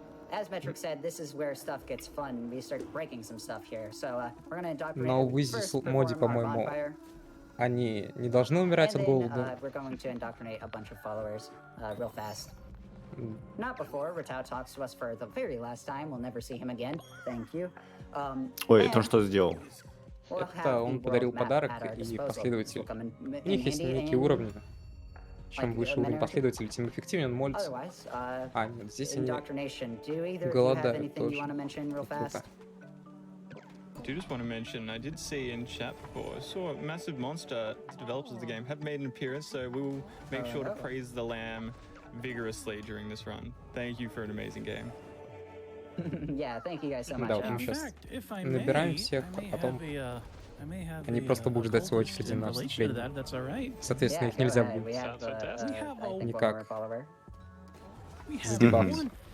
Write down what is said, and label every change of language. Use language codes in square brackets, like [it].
[en] as Metric said, this is where stuff gets fun. We start breaking some stuff here. So we're gonna indoctrinate [ru] Но в Изи моде, по-моему, они не должны умирать от голода. [en] We're going to indoctrinate a bunch of followers real fast. Not before Ratau talks to us for the very last time. We'll never see him again. Thank you. [ru] Ой, это он что сделал? Это он подарил подарок, и последователь. У них есть некие уровни. Чем выше уровень последователей, тем эффективнее он молится. А, нет, здесь они голодают тоже. Круто. [en] I do just want to mention, I did see in chat before, I saw Massive Monster, the developers of the game, have made an appearance, so we will make sure to praise the lamb vigorously during this run. Thank you for an amazing game. Yeah, thank you guys so much. [ru] Да, вот мы сейчас набираем всех, а потом они просто будут ждать свою очередь на вступление. Соответственно, их нельзя будет никак задебафить.